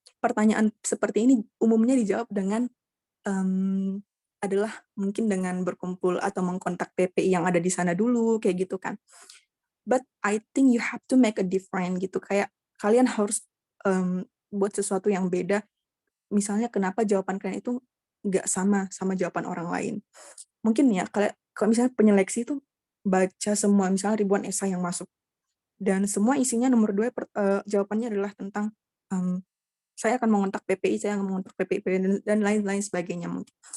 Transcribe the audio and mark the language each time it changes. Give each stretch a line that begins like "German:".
Indonesian: Pertanyaan seperti ini umumnya dijawab dengan adalah mungkin dengan berkumpul atau mengkontak PPI yang ada di sana dulu kayak gitu kan.
English: But I think you have to make a difference gitu.
Indonesian: Kayak kalian harus buat sesuatu yang beda. Misalnya kenapa jawaban kalian itu nggak sama jawaban orang lain. Mungkin ya, kalau misalnya penyeleksi itu baca semua, misalnya ribuan esai yang masuk. Dan semua isinya nomor 2, jawabannya adalah tentang saya akan mengontak PPI, saya akan mengontak PPI, dan lain-lain sebagainya mungkin.